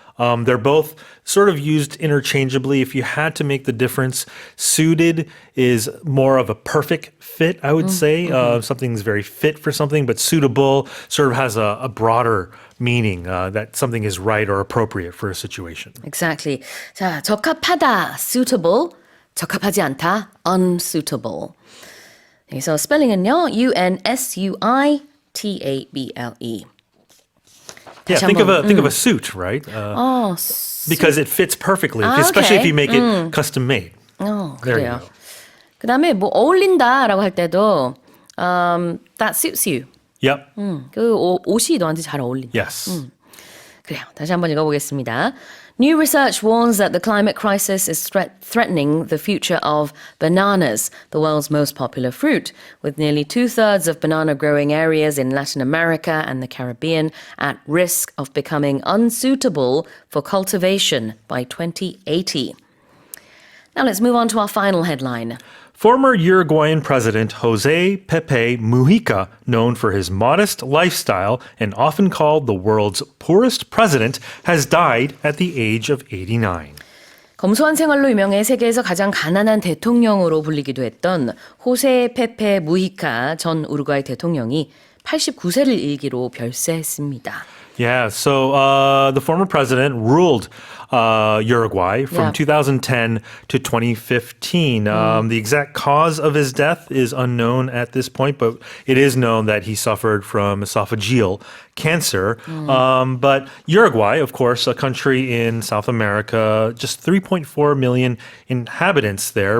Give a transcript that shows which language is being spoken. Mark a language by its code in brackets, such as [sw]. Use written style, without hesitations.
[en] They're both sort of used interchangeably. If you had to make the difference, suited is more of a perfect fit, I would say. Something's very fit for something, but suitable sort of has a broader meaning that something is right or appropriate for a situation. Exactly. [ko] 자, 적합하다, suitable. 적합하지 않다, unsuitable. 여기서 스펠링은요, unsuitable. [en] Yeah, think of a suit, right? Because it fits perfectly, especially if you make it custom made. There you [ko] 그래요. [en] go. [ko] 그다음에 뭐 어울린다라고 할 때도 [en] that suits you. Yep. [ko] 그 옷이 너한테 잘 어울린다. [en] Yes. [ko] 그래요. 다시 한번 읽어보겠습니다. [en] New research warns that the climate crisis is threatening the future of bananas, the world's most popular fruit, with nearly 2/3 of banana growing areas in Latin America and the Caribbean at risk of becoming unsuitable for cultivation by 2080. Now let's move on to our final headline. Former Uruguayan president Jose Pepe Mujica, known for his modest lifestyle and often called the world's poorest president, has died at the age of 89. [ko] 검소한 생활로 유명해 세계에서 가장 가난한 대통령으로 불리기도 했던 호세 페페 무히카 전 우루과이 대통령이 89세를 일기로 별세했습니다. [en] Yeah, so the former president ruled Uruguay from 2010 to 2015. The exact cause of his death is unknown at this point, but it is known that he suffered from esophageal cancer. But Uruguay, of course, a country in South America, just 3.4 million inhabitants there.